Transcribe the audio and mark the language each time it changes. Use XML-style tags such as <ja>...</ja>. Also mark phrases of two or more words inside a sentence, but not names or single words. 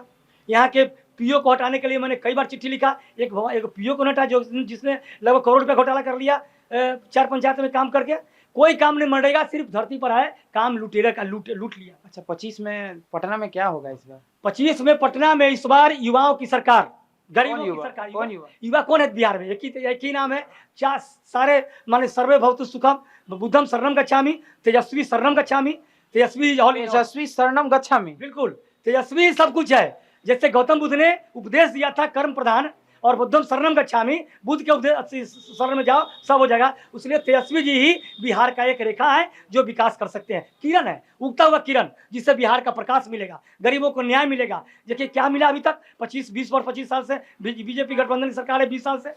<hi>यहाँ के पीओ को हटाने के लिए मैंने कई बार चिट्ठी लिखा। एक पीओ को हटा जिसने लगभग करोड़ रुपया घोटाला कर लिया 4 पंचायत में काम करके। कोई काम नहीं, मरेगा सिर्फ धरती पर आए, काम लुटेरा का लूट लिया। अच्छा, 25 में पटना में क्या होगा इस बार? 25 में पटना में इस बार युवाओं की सरकार, गरीबों की सरकार। कौन युवा? युवा कौन है बिहार में? एक ही नाम है। चार सारे माने</hi> <pi>सर्वे भवतु सुखम बुद्धम शरणम गच्छामि, तेजस्वी शरणम गच्छामि, तेजस्वी शरणम गच्छामि।</pi> <hi>बिल्कुल, तेजस्वी सब कुछ है। जैसे गौतम बुद्ध ने उपदेश दिया था कर्म प्रधान और</hi> <pi>बुद्धम शरणम गच्छामि,</pi> <hi>बुद्ध के उपदेश शरण में जाओ सब हो जाएगा। उसलिए तेजस्वी जी ही बिहार का एक रेखा है जो विकास कर सकते हैं। किरण है, उगता हुआ किरण, जिससे बिहार का प्रकाश मिलेगा, गरीबों को न्याय मिलेगा। देखिए क्या मिला अभी तक 25 साल से बीजेपी गठबंधन की सरकार है, 20 साल से।</hi>